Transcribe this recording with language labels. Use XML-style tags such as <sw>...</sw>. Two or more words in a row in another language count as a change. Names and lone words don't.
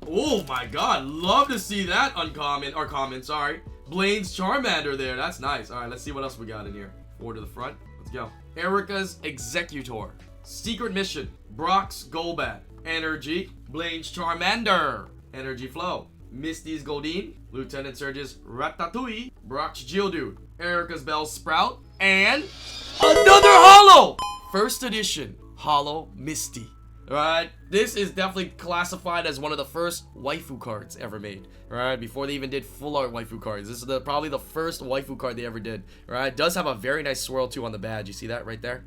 <en>Oh my god, love to see that uncommon, or common, sorry. Blaine's Charmander there. That's nice. All right, let's see what else we got in here. 4 to the front. Let's go. Erika's Executor. Secret Mission. Brock's Golbat. Energy. Blaine's Charmander. Energy Flow. Misty's Goldeen. Lieutenant Surge's Ratatouille. Brock's Geodude. Erika's Bellsprout. And another holo! First edition holo Misty. Alright, this is definitely classified as one of the first waifu cards ever made. Alright, before they even did full art waifu cards. This is probably the first waifu card they ever did. Alright, does have a very nice swirl too on the badge. You see that right there?</en>